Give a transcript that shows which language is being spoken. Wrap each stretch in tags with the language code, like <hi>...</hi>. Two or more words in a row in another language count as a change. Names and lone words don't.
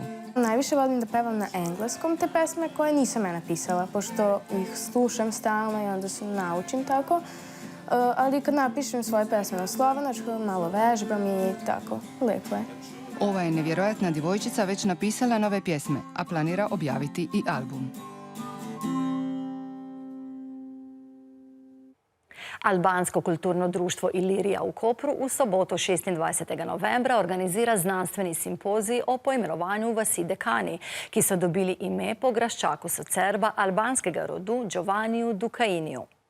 <sr>Najviše volim da pevam na engleskom te pesme koje nisam ja napisala, pošto ih slušam stalno i onda se naučim tako. Ali kad napišem svoje pesme na slovenačkom, malo vežbam i tako, lepo je.</sr> <hr>Ova je nevjerojatna djevojčica već napisala nove pjesme, a planira objaviti i album.</hr> <sl>Albansko kulturno društvo Ilirija v Kopru v soboto 26. novembra organizira znanstveni simpozij o poimenovanju vasi Dekani, ki so dobili ime po graščaku Socerba albanskega rodu Giovanniju Dukainiju.</sl>